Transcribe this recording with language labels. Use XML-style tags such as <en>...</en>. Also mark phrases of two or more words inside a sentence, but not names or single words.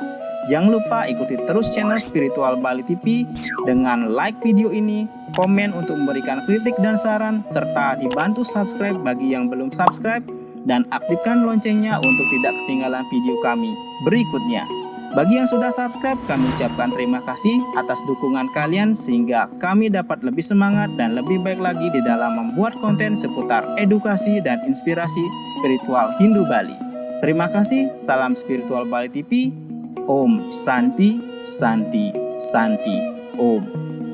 <id>Jangan lupa ikuti terus channel Spiritual Bali TV dengan like video ini, komen untuk memberikan kritik dan saran, serta dibantu subscribe bagi yang belum subscribe, dan aktifkan loncengnya untuk tidak ketinggalan video kami berikutnya. Bagi yang sudah subscribe, kami ucapkan terima kasih atas dukungan kalian sehingga kami dapat lebih semangat dan lebih baik lagi di dalam membuat konten seputar edukasi dan inspirasi spiritual Hindu Bali. Terima kasih, salam Spiritual Bali TV.</id> <sa>Om Santi, Santi, Santi, Om.</sa>